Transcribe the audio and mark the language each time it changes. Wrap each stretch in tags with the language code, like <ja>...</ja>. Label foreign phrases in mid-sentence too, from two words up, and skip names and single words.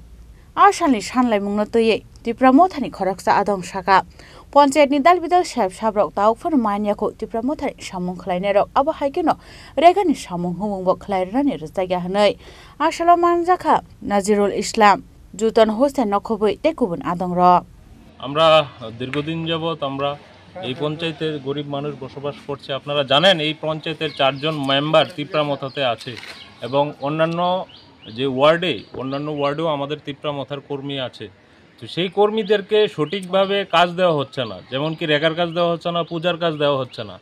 <trp>Ashalni shanlaimungno tuye Tipramo thani khoraksa adong shaka. Panchayatni dalbidal shab shabrok taukfan manyako Tipramo thani samung khlainairok abo haikeno regani samung humungbo khlairani rwjaiga hwnoi. Ashalo manjaka Nazirul Islam Jutan Hussein nokobui tekubun adongrok.</trp> <bn>আমরা দীর্ঘদিন যাবত আমরা এই পঞ্চায়েতের গরিব মানুষ বসবাস করছে। আপনারা জানেন এই পঞ্চায়েতের 4 জন মেম্বার তিপ্রামথাতে আছে এবং অন্যান্য ওয়ার্ডেও আমাদের তিপ্রামথার কর্মী আছে। তো সেই কর্মীদেরকে সঠিকভাবে কাজ দেওয়া হচ্ছে না, যেমন কি রেখার কাজ দেওয়া হচ্ছে না, পূজার কাজ দেওয়া হচ্ছে না।</bn>